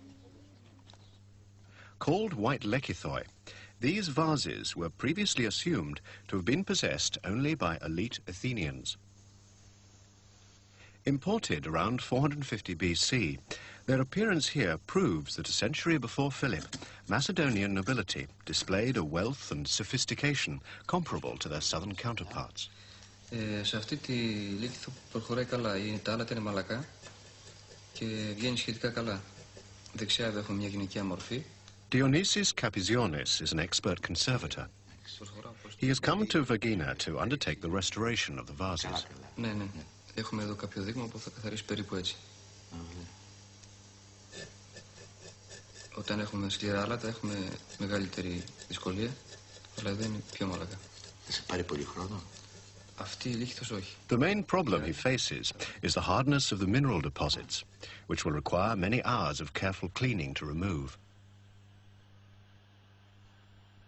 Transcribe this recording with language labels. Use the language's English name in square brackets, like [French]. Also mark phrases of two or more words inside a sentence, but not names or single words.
[English] Called white lekithoi, these vases were previously assumed to have been possessed only by elite Athenians. Imported around 450 BC, their appearance here proves that a century before Philip, Macedonian nobility displayed a wealth and sophistication comparable to their southern counterparts. [Greek] Σε αυτή τη λίθο προχωράει καλά. Τα άλλα είναι μαλακά και βγαίνει σχετικά καλά. Δεξιά εδώ έχουμε μια γυναικεία μορφή. [English] Dionysius Kapizionis is an expert conservator. He has come to Vergina to undertake the restoration of the vases. [Greek] Ναι. Έχουμε εδώ κάποιο δείγμα που θα καθαρίσει περίπου έτσι. Όταν έχουμε σκληρά άλατα έχουμε μεγαλύτερη δυσκολία, αλλά εδώ είναι πιο μαλακά. Θα σε πάρει πολύ χρόνο. Αυτή η λίθος όχι. [English] The main problem he faces is the hardness of the mineral deposits, which will require many hours of careful cleaning to remove.